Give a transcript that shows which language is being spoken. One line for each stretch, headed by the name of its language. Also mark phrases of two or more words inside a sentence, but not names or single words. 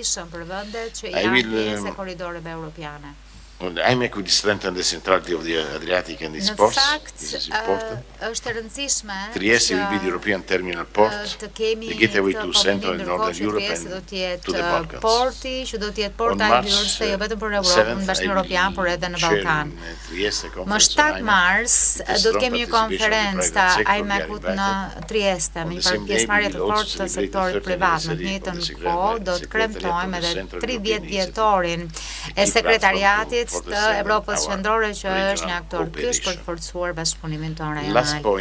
English: On the IMEC will strengthen the centrality of the Adriatic and its ports. This is important. Trieste will be the European terminal port, the gateway to Central and Northern Europe and to the Balkans. On March 7th, I will chair in Trieste
Albanian: Më 7 mars do të kemi një konferencë të IMEC-ut në Trieste me një pjesëmarrje të fortë të sektorit privat. Në të njëjtën kohë do të kremtojmë edhe 30 vjetorin e sekretariatit të Evropës Qendrore që është një aktor kyç për të forcuar bashkëpunimin tonë rajonal.